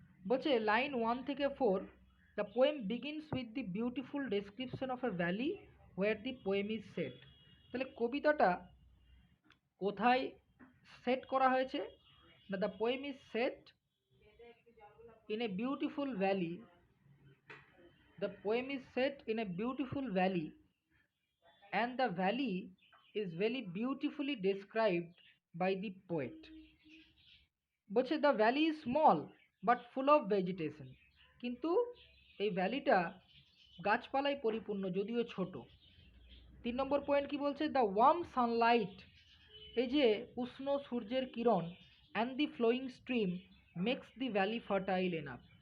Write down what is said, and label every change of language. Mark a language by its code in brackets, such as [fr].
[bn] বলছে লাইন 1 থেকে 4, [en] The poem begins with the beautiful description of a valley where the poem is set. [bn] তাহলে কবিতাটা কোথায় set করা হয়েছে? [en] না, the poem is set in a beautiful valley. The poem is set in a beautiful valley, and the valley is very beautifully described by the poet. বলছে the valley is small but full of vegetation, [bn] কিন্তু এই ভ্যালিটা গাছপালায় পরিপূর্ণ যদিও ছোট। 3 নম্বর point কি বলছে, [en] the warm sunlight, [bn] এই যে উষ্ণ সূর্যের কিরণ, [en] And the flowing stream makes the valley fertile enough.